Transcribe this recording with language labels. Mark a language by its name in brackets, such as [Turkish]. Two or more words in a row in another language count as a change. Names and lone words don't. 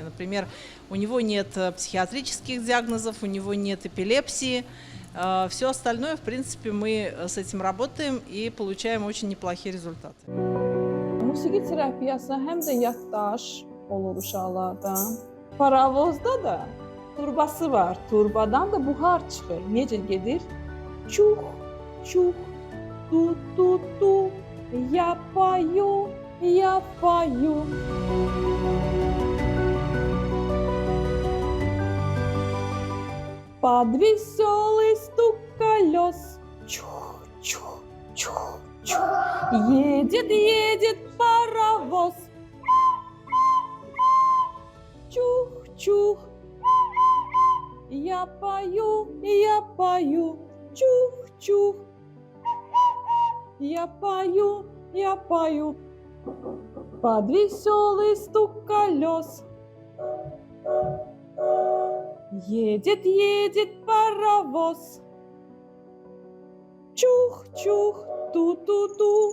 [Russian] Например, у него нет психиатрических диагнозов, у него нет эпилепсии. Все остальное, в принципе, мы с этим работаем и получаем очень неплохие результаты. [Azerbaijani] Musiqi terapiyasına həm də yaddaş olur uşaqlarda. Paravozda da turbası var. Turbadan da buhar çıxır. Necə gedir? Çuh, çuh, tu, tu, tu, yapаю, yapаю. [Russian] Под веселый стук колес. Чух, чух, чух, чух. Едет, едет паровоз. Чух, чух. Я пою. Чух, чух. Я пою. Под веселый стук колес. Едет, едет паровоз. Чух, чух, ту-ту-ту.